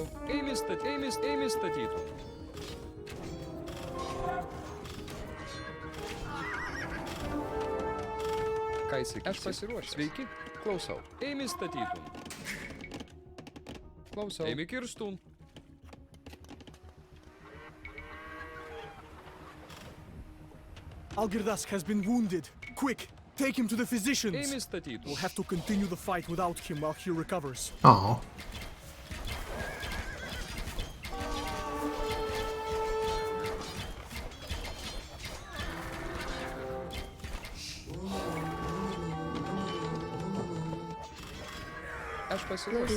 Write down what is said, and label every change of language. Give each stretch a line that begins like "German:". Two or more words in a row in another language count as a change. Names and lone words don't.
Lithuanian: Eimi statytum. Ką įsakysi? Aš pasiruošęs. Sveiki. Klausau. Eimi statytum. Klausau. Eimi kirstum.
English: Algirdas has been wounded. Quick, take him to the physicians.
Lithuanian: Eimi statytum.
English: We'll have to continue the fight without him while he recovers. Oh.
Lithuanian: Aš pasiruošęs.